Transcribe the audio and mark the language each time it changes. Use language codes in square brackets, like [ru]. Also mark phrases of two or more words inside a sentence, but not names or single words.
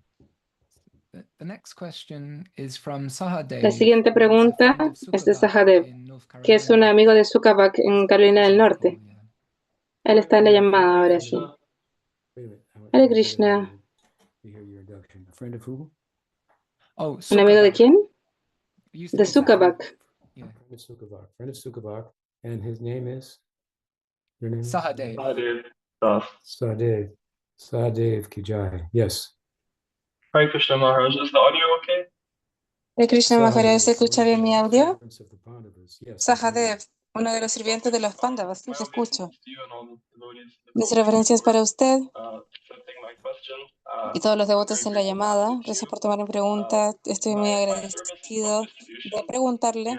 [es] La siguiente pregunta es de Sahadev, que es un amigo de Sukhavak en Carolina del Norte. Él está en la llamada ahora sí. Hare Krishna. ¿Un amigo de quién? De Sukhavak. Sahadev. [en] Sahadev Kijai. Yes. Hare Krishna Maharaj, is the audio okay? [es] Hare Krishna Maharaj, ¿se escucha bien mi audio? Sahadev, uno de los sirvientes de los Pándavas, sí, te escucho. Mis referencias para usted y todos los devotos en la llamada. Gracias por tomar mi pregunta. Estoy muy agradecido de preguntarle.